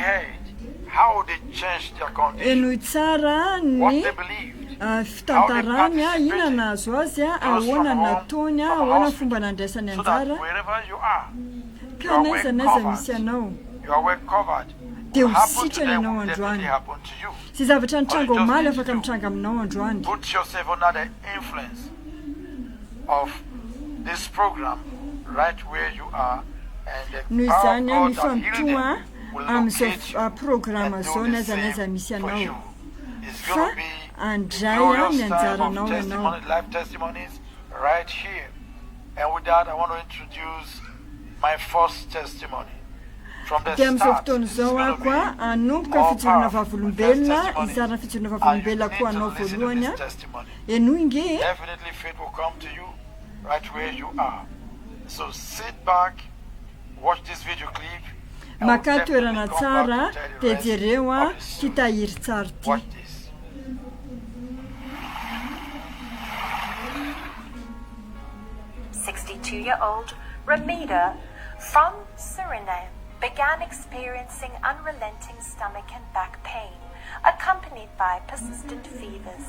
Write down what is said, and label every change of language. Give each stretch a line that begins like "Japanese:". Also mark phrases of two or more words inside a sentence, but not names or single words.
Malagasy: enoy tsara ny fitantarany a ina nahazo azy a ahoana nataony a ahoana fomba nandraisany anjara ka naiza misy anao dia ho sitrany ianao androany sy zavatra nitranga omaly afaka mitranga aminao androany.
English: This program right where you are, and the power of God that healed them will locate you and do the same for you. It's going to be glorious time of testimony, life testimonies right here. And with that, I want to introduce my first testimony. From the start, it's going to be all powerful. Definitely faith will come to you right where you are. So sit back, watch this video clip.
Malagasy: Maka toerana tsara dia jereo a titahiry tsara ty.
English: Watch this. 62-year-old Ramita from Suriname began experiencing unrelenting stomach and back pain, accompanied by persistent fevers.